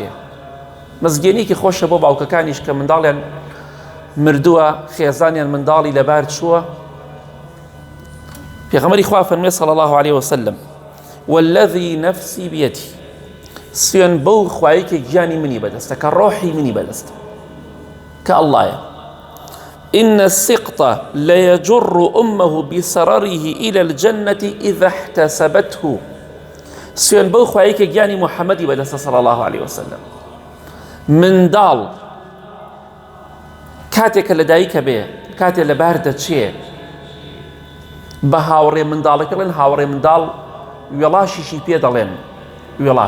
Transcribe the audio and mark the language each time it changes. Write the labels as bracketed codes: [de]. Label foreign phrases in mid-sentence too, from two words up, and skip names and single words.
[ckb] مزگێنێکی خۆشە بۆ باوکەکانیش کە منداڵیان مردووە خێزانیان منداڵی لەبار چووە. پێغەمبەری خوا فەرمێ [ar] صلی الله علیه وسلم والذی نفسی بیەدی [ckb] سوێن بەو خوایە کە گیانی منی بەدەستە کە ڕۆحی منی بەدەستە کە ئەڵڵایە [ar] إن السقط ليجر أمه بسرره إلى الجنة إذا احتسبته. [ckb] سوێن بەو خوایە کە گیانی محەممەدی بەدەستە [ar] صلی الله علیه وسلم. [ckb] منداڵ کاتێکە لە دایکە بێ کاتێک لەبار دەچێ بە هاوڕێ منداڵەکە بڵێن هاوڕێ منداڵ وێڵاشیشی پێ دەڵێن وێڵاش.